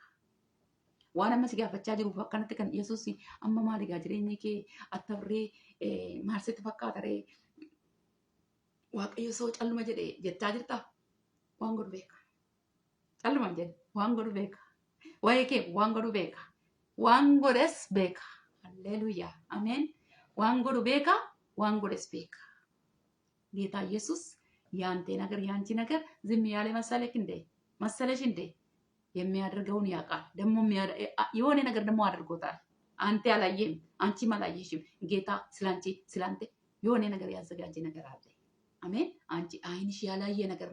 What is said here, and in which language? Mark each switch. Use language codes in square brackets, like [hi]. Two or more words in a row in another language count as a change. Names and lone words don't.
[om] Waan amma si gaafachaa jiruuf akkanatti kan Yesuus amma maaligaa jireenyi kee attabree maal sitti fakkaata ree Waaqayyo soo calluma jedhee jechaa jirtaa waan godhu beeka. Calluma jedhe waan godhu beeka. Waa'ee kee waan godhu beeka. Waan godhes beeka. [am] ሃሌሉያ አሜን። [om] waan godhu beeka waan godhes beeka [am] ጌታ ኢየሱስ ያንተ ነገር ያንቺ ነገር ዝም ያለ መሰለክ እንዴ? መሰለሽ እንዴ? የሚያደርገውን ያውቃል። ደግሞ የሆነ ነገር ደግሞ አድርጎታል። አንተ ያላየህም አንቺም አላየሽም። ጌታ ስላንቺ ስላንተ የሆነ ነገር ያዘጋጀ ነገር አለ። አሜን። አንቺ አይንሽ ያላየ ነገር